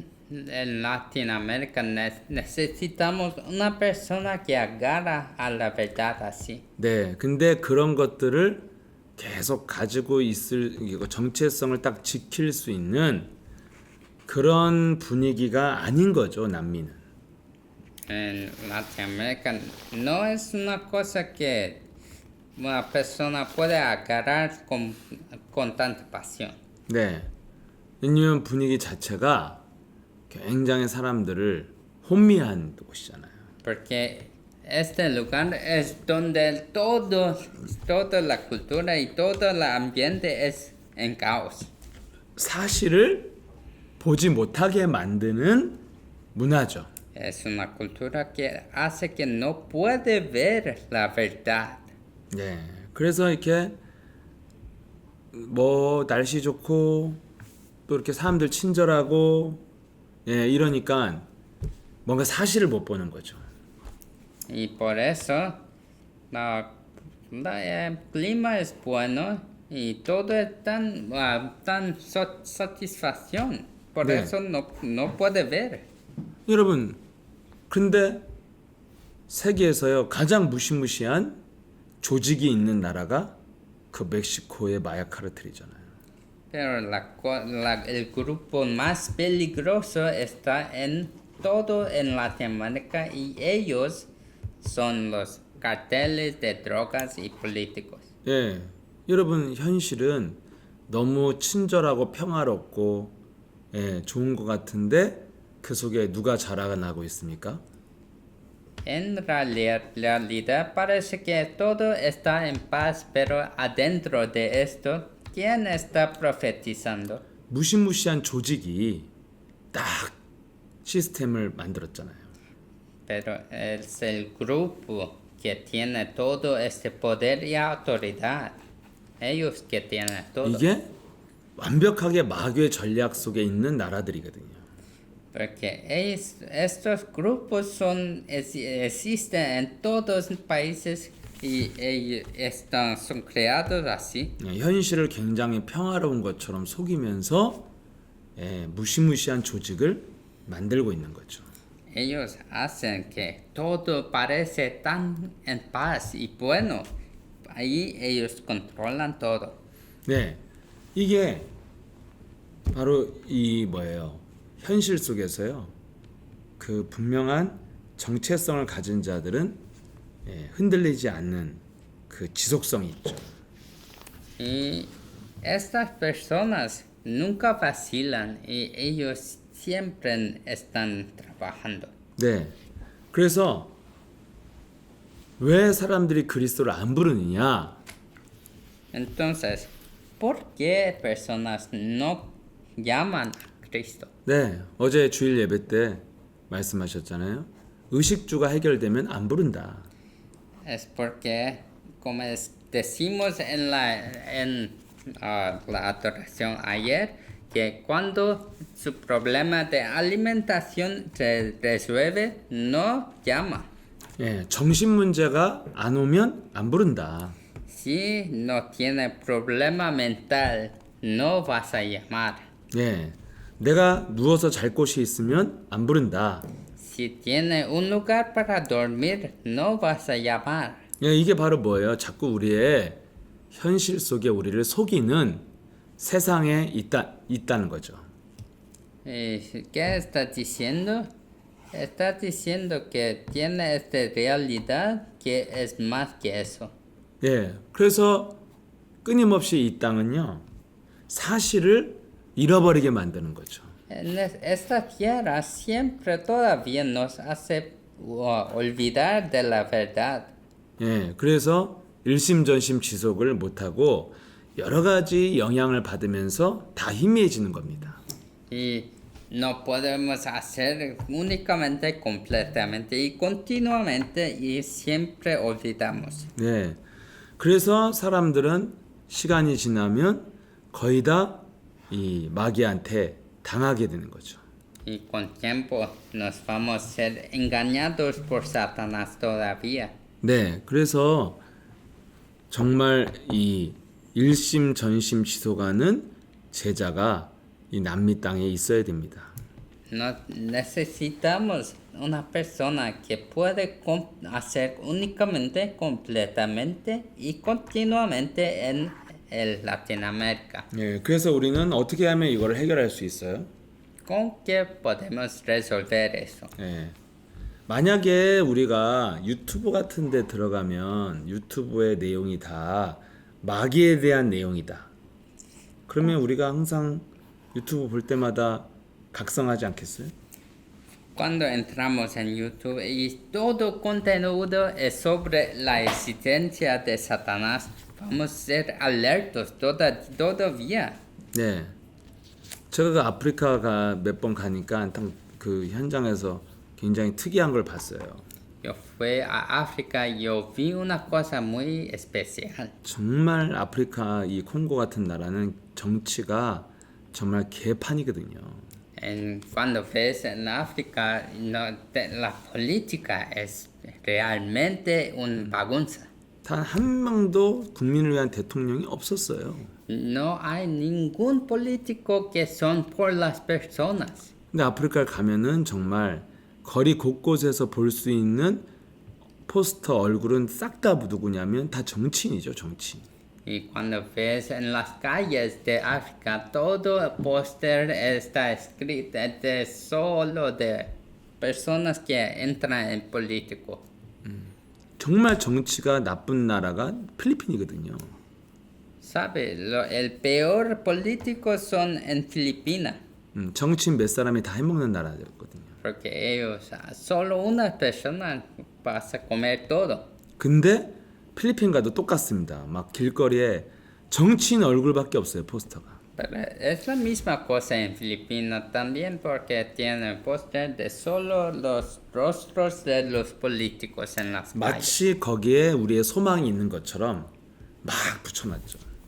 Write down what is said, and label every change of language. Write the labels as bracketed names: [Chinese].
[Spanish] En Latinoamérica necesitamos una persona que agarra a la verdad así. [Korean] 네, 근데 그런 것들을 계속 가지고 정체성을 딱 지킬 수 있는 그런 분위기가 아닌 거죠, 남미는. [Spanish] En Latinoamérica no es una cosa que una persona puede agarrar con tanta pasión. [Korean] 네, 왜냐면 분위기 자체가 굉장히 사람들을 혼미한 곳이잖아요. [Spanish] Porque este lugar es donde toda la cultura y todo el ambiente es en caos. [Korean] 사실을 보지 못하게 만드는 문화죠. [Spanish] Es una cultura que hace que no puede ver la verdad. [Korean] 네, 그래서 이렇게 날씨 좋고 또 이렇게 사람들 친절하고 이러니까 뭔가 사실을 못 보는 거죠. [Spanish] Y por eso el clima es bueno y todo es tan satisfacción. Por [Korean] 네. [Spanish] eso no puede ver. [Korean] 여러분, 근데 세계에서요 가장 무시무시한 조직이 있는 나라가 그 멕시코의 마약 카르텔이잖아요. [Spanish] Pero el grupo más peligroso está en todo en Latinoamérica y ellos son los carteles de drogas y políticos. [Korean] 예, 여러분 현실은 너무 친절하고 평화롭고 좋은 것 같은데 그 속에 누가 자라나고 있습니까? [Spanish] En realidad parece que todo está en paz, pero adentro de esto, ¿quién está profetizando? [Korean] 무시무시한 조직이 딱 시스템을 만들었잖아요. [Spanish] Pero es el grupo que tiene todo este poder y autoridad. Ellos que tienen todo. [Korean] 이게 완벽하게 마귀의 전략 속에 있는 나라들이거든요. [Spanish] Porque estos grupos existen en todos los países Y ellos son creados así. [Korean] 현실을 굉장히 평화로운 것처럼 속이면서 무시무시한 조직을 만들고 있는 거죠. [Spanish] Ellos hacen que todo parece tan en paz y bueno. Ahí ellos controlan todo. [Korean] 네, 이게 바로 이 뭐예요? 현실 속에서요. 그 분명한 정체성을 가진 자들은 흔들리지 않는 그 지속성이 있죠. [Spanish] Y estas personas nunca vacilan y ellos siempre están trabajando. [Korean] 네, 그래서 왜 사람들이 그리스도를 안 부르느냐? [Spanish] Entonces, ¿por qué personas no llaman a Cristo? [Korean] 네, 어제 주일 예배 때 말씀하셨잖아요. 의식주가 해결되면 안 부른다. [Spanish] Es porque, como decimos en la adoración ayer, que cuando su problema de alimentación se resuelve, no llama. [Korean] 예, 정신 문제가 안 오면 안 부른다. [Spanish] Si no tiene problema mental, no vas a llamar. [Korean] 예, 내가 누워서 잘 곳이 있으면 안 부른다. [Spanish] Si tiene un lugar para dormir, no vas a llamar. [Korean] 예, 이게 바로 뭐예요? 자꾸 우리의 현실 속에 우리를 속이는 세상에 있다는 거죠. [Spanish] ¿Qué está diciendo? Está diciendo que tiene esta realidad que es más que eso. [Korean] 예, 그래서 끊임없이 이 땅은요 사실을 잃어버리게 만드는 거죠. [Spanish] Esta tierra siempre todavía nos hace olvidar de la verdad. [Korean] 예, 그래서 일심전심 지속을 못하고 여러 가지 영향을 받으면서 다 희미해지는 겁니다. [Spanish] Y no podemos hacer únicamente, completamente y continuamente y siempre olvidamos. [Korean] 네, 그래서 사람들은 시간이 지나면 거의 다 이 마귀한테 당하게 되는 거죠. [Spanish] Y con tiempo nos vamos a ser engañados por Satanás todavía. [Korean] 네, 그래서 정말 이 일심전심 지속하는 제자가 이 남미 땅에 있어야 됩니다. [Spanish] Necesitamos una persona que puede hacer únicamente, completamente y continuamente en el Latinoamérica. [Korean] 예, 그래서 우리는 어떻게 하면 이걸 해결할 수 있어요? [Spanish] ¿Con qué podemos resolver eso? [Korean] 예. 만약에 우리가 유튜브 같은 데 들어가면 유튜브의 내용이 다 마귀에 대한 내용이다. 그러면 우리가 항상 유튜브 볼 때마다 각성하지 않겠어요? [Spanish] Cuando entramos en YouTube y todo contenido es sobre la existencia de Satanás, vamos a ser alertos todavía. [Korean] 네. 제가 그 아프리카가 몇 번 가니까 그 현장에서 굉장히 특이한 걸 봤어요. [Spanish] Yo fui a África y yo vi una cosa muy especial. [Korean] 정말 아프리카 이 콩고 같은 나라는 정치가 정말 개판이거든요. [Spanish] Cuando ves en África, la política es realmente un bagunza. [Korean] 단 한 명도 국민을 위한 대통령이 없었어요. [Spanish] No hay ningún político que son por las personas. [Korean] 근데 아프리카를 가면은 정말 거리 곳곳에서 볼 수 있는 포스터 얼굴은 싹 다 누구냐면 다 정치인이죠, 정치인. [Spanish] Y cuando ves en las calles de África, todo póster está escrito de solo de personas que entran en político. [Korean] 정말 정치가 나쁜 나라가 필리핀이거든요. [Spanish] ¿Sabe? El peor político son en Filipinas. [Korean] 정치인 몇 사람이 다 해먹는 나라였거든요. [Spanish] Porque ellos, solo una persona pasa a comer todo. [Korean] 근데 필리핀과도 똑같습니다. 막 길거리에 정치인 얼굴밖에 없어요, 포스터가. [Spanish] Pero es la misma cosa en Filipinas también porque tienen póster de solo los rostros de los políticos en las calles. [Korean] 마치 거기에 우리의 소망이 있는 것처럼 막 붙여놨죠.